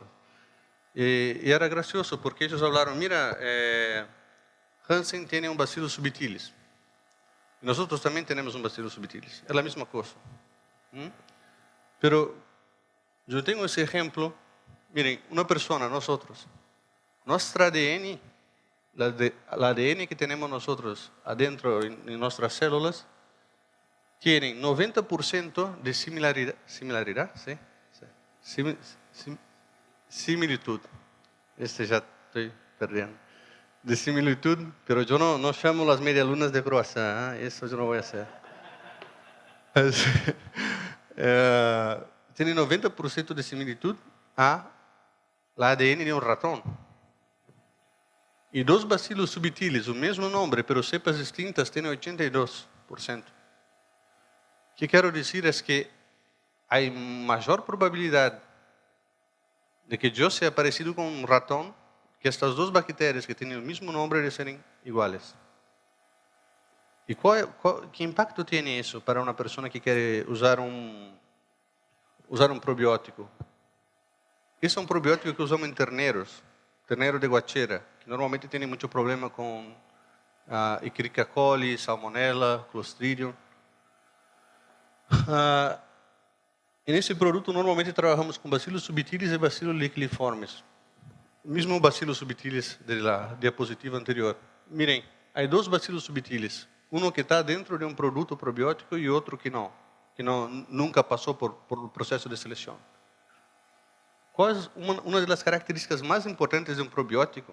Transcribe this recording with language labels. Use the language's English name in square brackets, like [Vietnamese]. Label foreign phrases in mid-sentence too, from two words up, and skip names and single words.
[Portuguese] E era gracioso, porque eles falaram, mira, Hansen tem um bacillus subtilis. E nós outros também temos um bacillus subtilis. É a mesma coisa. Pero, eu tenho esse exemplo. Miren, uma pessoa, nós outros, nosso ADN, o ADN que temos [Spanish] nosotros adentro en nuestras células, tienen 90% de similaridad, [Portuguese] ¿sí? [Spanish] Similitud. Ya estoy perdiendo. De similitud, pero yo no llamo las medialunas de croissant, eso yo no voy a hacer. Tiene 90% de similitud a la ADN de un ratón. [Portuguese] E 2 bacilos subtilis, o mesmo nome, pero cepas distintas, têm 82%. O que quero dizer é que há maior probabilidade de que eu seja parecido com um ratão que estas 2 bactérias que têm o mesmo nome de serem iguais. E que impacto tem isso para uma pessoa que quer usar um probiótico? Esse é um probiótico que usamos em terneiros. [Spanish] Ternero de guachera, [Portuguese] que normalmente tem muito problema com Escherichia coli, salmonella, clostridium. E nesse produto normalmente trabalhamos com bacillus subtilis e bacillus liquiliformes. O mesmo bacillus subtilis da diapositiva anterior. Mirem, há 2 bacillus subtilis. Um que está dentro de um produto probiótico e outro que nunca passou por o processo de seleção. Qual é uma das características mais importantes de um probiótico?